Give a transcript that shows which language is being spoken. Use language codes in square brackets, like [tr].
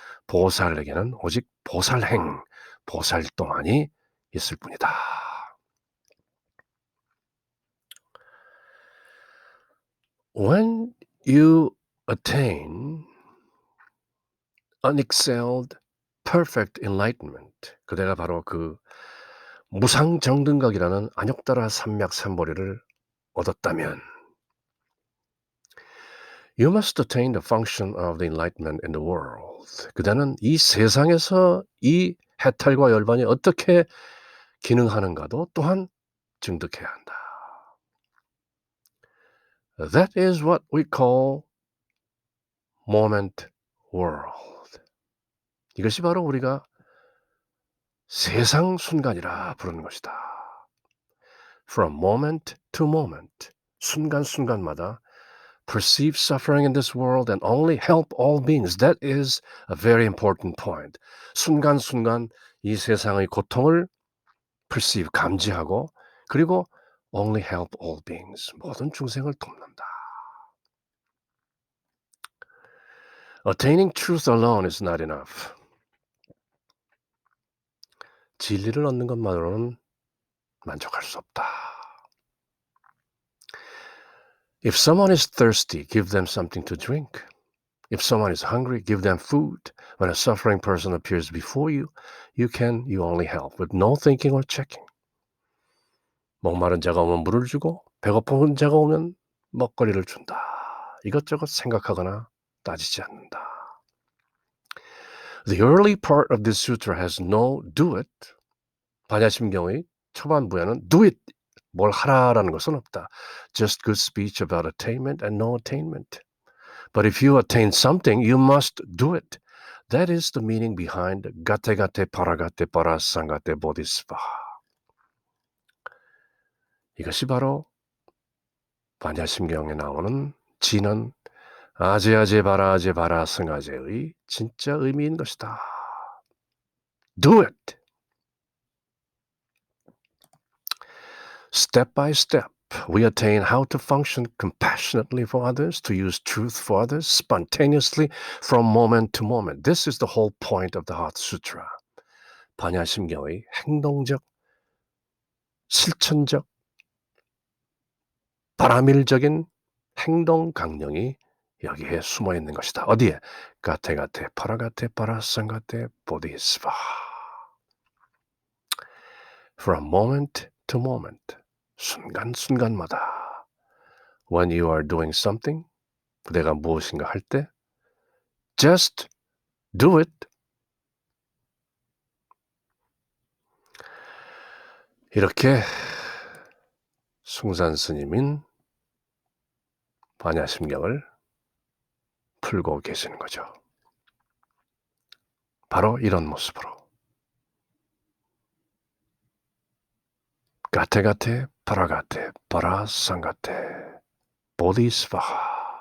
[ko] 보살에게는 오직 보살행, 보살동안이 있을 뿐이다. [en] When you attain unexcelled perfect enlightenment, [ko] 그대가 바로 그 무상정등각이라는 안욕따라 삼맥삼보리를 얻었다면 [en] You must attain the function of the enlightenment in the world. [ko] 그대는 이 세상에서 이 해탈과 열반이 어떻게 기능하는가도 또한 증득해야 한다. [en] That is what we call moment world. [ko] 이것이 바로 우리가 세상 순간이라 부르는 것이다. [en] From moment to moment, [ko] 순간순간마다 [en] perceive suffering in this world and only help all beings. That is a very important point. [ko] 순간순간 이 세상의 고통을 [en] perceive, [ko] 감지하고 그리고 [en] only help all beings. [ko] 모든 중생을 돕는다. [en] Attaining truth alone is not enough. [ko] 진리를 얻는 것만으로는 만족할 수 없다. [en] If someone is thirsty, give them something to drink. If someone is hungry, give them food. When a suffering person appears before you, you only help with no thinking or checking. [ko] 목마른 자가 오면 물을 주고 배고픈 자가 오면 먹거리를 준다. 이것저것 생각하거나 따지지 않는다. [en] The early part of this sutra has no do it. [ko] 반야심경의 초반부에는 [en] do it, [ko] 뭘 하라라는 것은 없다. [en] Just good speech about attainment and no attainment. But if you attain something, you must do it. That is the meaning behind gate gate paragate parasangate bodhisattva. [ko] 이것이 바로 반야심경에 나오는 진언 아제아제 바라 승아제의 진짜 의미인 것이다. [en] Do it. Step by step, we attain how to function compassionately for others, to use truth for others, spontaneously from moment to moment. This is the whole point of the Heart Sutra. [ko] 반야심경의 행동적, 실천적, 바라밀적인 행동 강령이 여기에 숨어 있는 것이다. 어디에? 가테가테 파라가테 파라상가테 보디스바. [en] From moment to moment, [ko] 순간순간마다 [en] when you are doing something, [ko] 내가 무엇인가 할 때 [en] just do it. [ko] 이렇게 숭산 스님인 반야심경을 풀고 계시는 거죠. 바로 이런 모습으로 가테가테 파라가테 파라상가테 보디스바하.